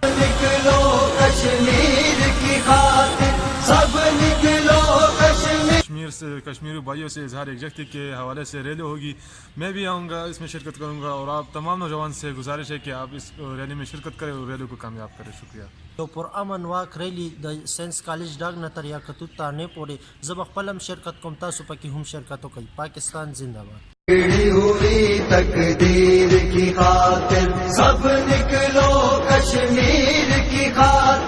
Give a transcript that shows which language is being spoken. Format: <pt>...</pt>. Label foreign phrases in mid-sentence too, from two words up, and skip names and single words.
<ur>نکلو کشمیر کی خاطر، سب نکلو کشمیر. کشمیری بھائیوں سے اظہار یکجہتی کے حوالے سے ریلی ہوگی. میں بھی آؤں گا، اس میں شرکت کروں گا، اور آپ تمام نوجوان سے گزارش ہے کہ آپ اس ریلی میں شرکت کریں اور ریلی کو کامیاب کریں. شکریہ.</ur> <ps>یو پرامن واک ریلی د سینس کالج ډاګ نه تر یاقوت تانې پورې زه به خپل هم شرکت کوم، تاسو پکې هم شرکت وکړئ.</ps> <ur>پاکستان زندہ باد. بگڑی ہوئی تقدیر کی خاطر سب نکلو کشمیر کی خاطر.</ur>